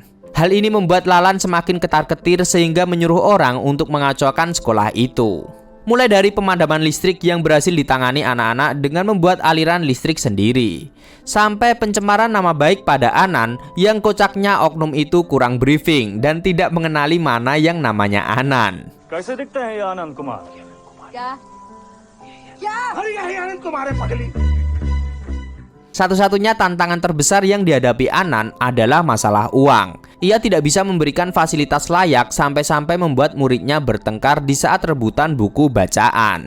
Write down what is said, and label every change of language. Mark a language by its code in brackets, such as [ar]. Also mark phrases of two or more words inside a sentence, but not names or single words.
[id] Hal ini membuat Lalan semakin ketar-ketir sehingga menyuruh orang untuk mengacaukan sekolah itu. Mulai dari pemadaman listrik yang berhasil ditangani anak-anak dengan membuat aliran listrik sendiri, sampai pencemaran nama baik pada Anan yang kocaknya oknum itu kurang briefing dan tidak mengenali mana yang namanya Anan. [hi] कैसे दिखते हैं ये आनंद कुमार [id] Satu-satunya tantangan terbesar yang dihadapi Anan adalah masalah uang. Ia tidak bisa memberikan fasilitas layak sampai-sampai membuat muridnya bertengkar di saat rebutan buku bacaan.